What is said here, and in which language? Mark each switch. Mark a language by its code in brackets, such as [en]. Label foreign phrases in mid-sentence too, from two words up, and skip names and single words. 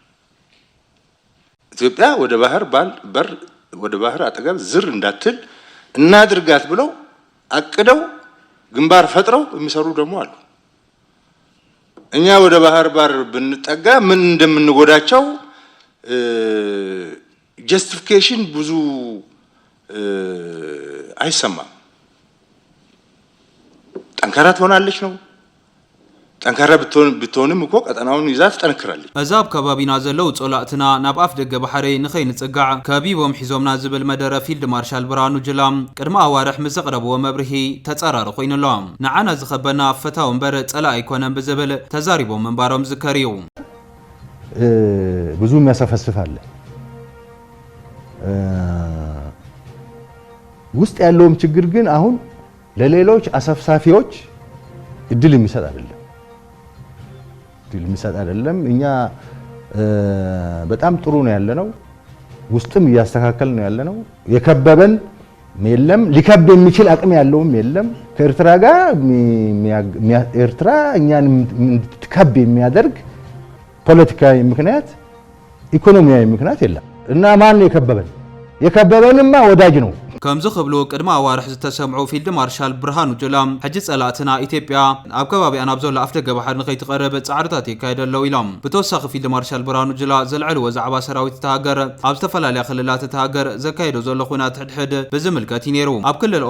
[am] ኢትዮጵያ ወደ ባህር በር ወደ ባህር አጠገብ ዝር እንዳትል እናድርጋት ብለው አቅደው ግንባር ፈጥረው የሚሰሩ ደግሞ አሉ እኛ ወደ ባህር በር ብንጠጋ ምን እንደምንጎዳቸው ጀስቲፊኬሽን ብዙ አይሰማም ጠንካራ ትሆናለች ነው ጠንካራ ብትሆንም እኮ ቀጠናውን ይዛት ጠንክራለች [ti] አዛብ ከባቢና ዘለው ጾላእትና ናብ አፍ ደገ ባሕሪ ንኸይንጽጋዕ ከቢቦም ሒዞምና ዝብል መደረ ፊልድ ማርሻል ብርሃኑ ጁላ ቅድማ አዋርሕ ምስ ዘቕረብዎ መብርሂ ተጻራሪ ኮይኑሎም ንዓና ዝኸበና ፈታው እምበር ጸላ ኣይኮነን ብዝብል ተዛሪቦም መንባሮም ዝከሪዩ [am] ብዙ የሚያሰፈስፍ አለ ውስጥ ያለውም ችግር ግን አሁን ለሌሎች አሰፍሳፊዎች እድል የሚሰጥ አይደለም እኛ በጣም ጥሩ ነው ያለነው ውስጥም እያስተካከል ነው ያለነው የከበበን የለም ሊከብ የሚችል አቅም ያለውም የለም ከኤርትራ ጋር ኤርትራ እኛን እንድትከብ የሚያደርግ ፖለቲካዊ ምክንያት ኢኮኖሚያዊ ምክንያት የለም እና ማን የከበበንማ ወዳጅ ነው [ti] ከምዚ ክብሉ ቅድማ አዋርሕ ዝተሰምዑ ፊልድ ማርሻል ብርሃኑ ጁላ ሕጂ ጸላእትና ኢትዮጵያ ኣብ ከባቢኣ ናብ ዘሎ ኣፍደገ ባሕሪ ንኸይትቐርብ ጻዕርታት ይካየደለው ኢሎም ብተወሳኺ ፊልድ ማርሻል ብርሃኑ ጁላ ዘልዕልዎ ዛዕባ ሰራዊት እቲ ሃገር ኣብ ዝተፈላለያ ክልላት እቲ ሃገር ዘካየዶ ዘሎ ኩናት ሕድሕድ ብዝምልከት ነይሩ ኣብ ክልል